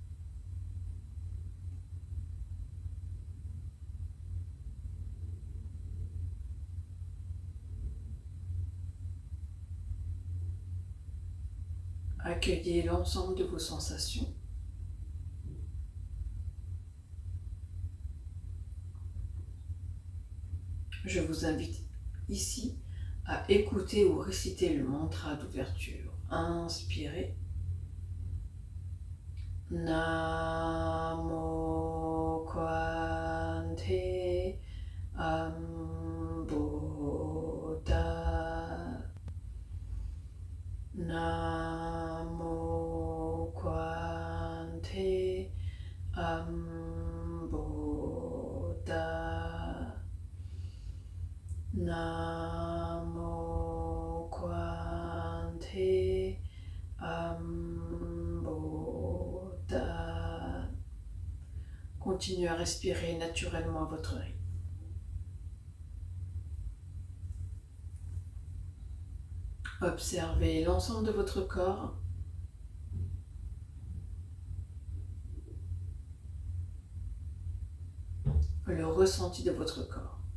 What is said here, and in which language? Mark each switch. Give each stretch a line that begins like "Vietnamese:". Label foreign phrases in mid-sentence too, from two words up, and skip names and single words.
French: Accueillez l'ensemble de vos sensations. Je vous invite ici à écouter ou réciter le mantra d'ouverture. Inspirez.
Pali: Namo Kwante Ambuddha. Namo Kwante Ambuddha. Namo Kwante Ambuddha.
French: Continuez à respirer naturellement à votre rythme. Observez l'ensemble de votre corps. Le ressenti de votre corps.